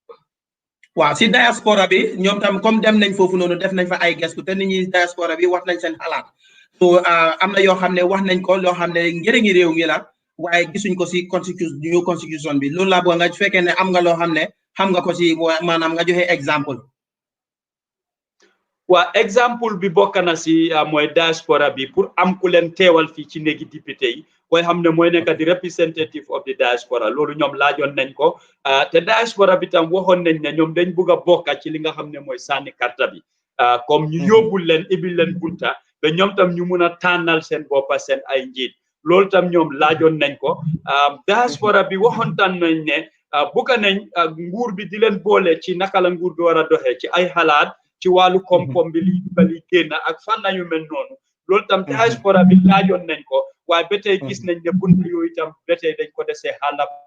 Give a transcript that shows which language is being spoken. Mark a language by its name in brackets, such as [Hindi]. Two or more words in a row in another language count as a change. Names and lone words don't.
[Wolof] waaw si diaspora bi ñoom tam comme dem nañ foofu noonu def nañ fa ay gestu te nit ñi diaspora bi wax nañ seen xalaat so am na yoo xam ne wax nañ ko loo xam ne njëriñi réew mi la waaye gisuñ ko si constitution bi loolu laa bëgg nga fekkee ne am nga loo xam ne xam nga ko si maanaam nga joxe exemple waa exemple bi bokk na si mooy diaspora bi pour am ku leen teewal fii ci néegi député yi koy xam ne mooy nekk di [English] representative of the diaspora [Wolof] loolu ñoom laajoon nañ ko te diaspora bi tam waxoon nañ ne ñoom dañ bugg a bokka ci li nga xam ne mooy sànni karta bi comme ñu yóbbul leen ibil leen bunta ba ñoom tam ñu mun a tànnal seen boppa seen ay njiit loolu tam ñoom laajoon nañ ko diaspora bi waxoon tan nañ ne bugga nañ nguur bi di leen boole ci naka la nguur bi war a doxee ci ay xalaat ci wàllu koom-koom bi li dugal yi génn ak fan nañu mel noonu loolu tam diaspora bi laajoon nañ ko waaye ba tey gis nañ ne bunt yooyu tam ba tey dañ ko desee xàlla